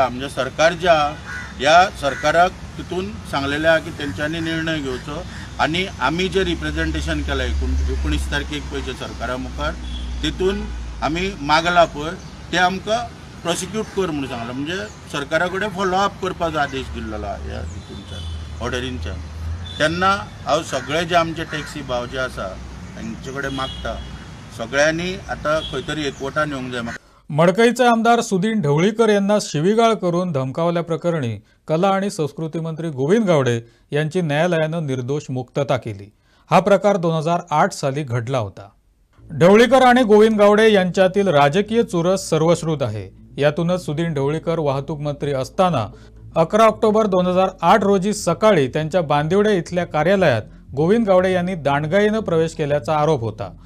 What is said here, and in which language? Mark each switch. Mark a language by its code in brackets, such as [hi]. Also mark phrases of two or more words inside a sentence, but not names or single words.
[kok] आहा म्हणजे सरकार जे आहा ह्या सरकाराक तितून सांगलेलें आहा की तेंच्यांनी निर्णय घेवचो आनी आमी जे रिप्रेझेंटेशन केलां 19 तारखेक पळय जे सरकारा मुखार तितून आमी मागला पळय ते आमकां प्रोसिक्यूट कर म्हणून सांगलां म्हणजे सरकारा कडेन फॉलोअप करपाचो आदेश दिल्लो ह्या तितूनच्यान ऑर्डरींच्यान तेन्ना हांव सगळे जे आमचे टॅक्सी भाव जे आसा तांचे कडेन मागता सगळ्यांनी आतां खंय तरी एकवटान येवंक जाय. [mr] मडकईचे आमदार सुदीन ढवळीकर यांना शिवीगाळ करून धमकावल्याप्रकरणी कला आणि संस्कृती मंत्री गोविंद गावडे यांची न्यायालयानं निर्दोष मुक्तता केली. हा प्रकार 2008 साली घडला होता. ढवळीकर आणि गोविंद गावडे यांच्यातील राजकीय चुरस सर्वश्रुत आहे. यातूनच सुदीन ढवळीकर वाहतूक मंत्री असताना 11 ऑक्टोबर 2008 रोजी सकाळी त्यांच्या बांदिवडे इथल्या कार्यालयात गोविंद गावडे यांनी दांडगाईनं प्रवेश केल्याचा आरोप होता.